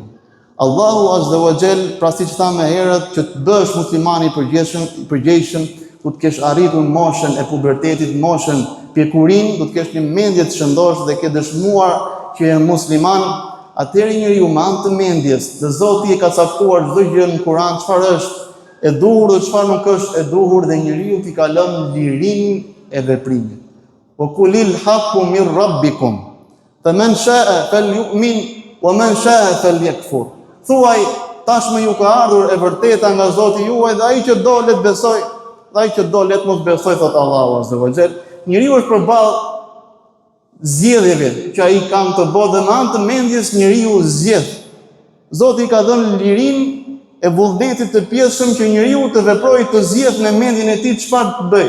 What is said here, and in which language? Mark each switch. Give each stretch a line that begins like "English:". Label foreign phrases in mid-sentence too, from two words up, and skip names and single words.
Albanian: Allahu
Arabic: عز وجل,
Albanian: pra siç thamë herët, që të bësh musliman i përgjegjshëm, du të kesh arritur moshën e pubertetit, moshën pjekurin, du të kesh një mendje të shëndosh dhe ke dëshmuar që je musliman, atëherë njeriu me anë të mendjes, dhe Zoti e ka caktuar çdo gjë në Kur'an, çfarë është e duhur dhe çfarë nuk është e duhur, dhe njeriu t'i ka lënë lirinë e veprimit.
Arabic: وقل الحق من ربكم فمن شاء فليؤمن ومن شاء فليكفر.
Albanian: Thuaj, tashmë ju ka ardhur e vërteta nga Zoti juaj, dhe ai që do le të besoj, dhe ai që do le të mos besoj, thot Allahu
Arabic: عز وجل.
Albanian: Njeriu është përballë zgjedhjeve që ai ka në të botë, dhe me anë të mendjes njeriu zgjedh. Zoti ka dhënë lirinë e vullnetit të pjesshëm që njeriu të veprojë, të zgjedhë në mendjen e tij çfarë të bëjë.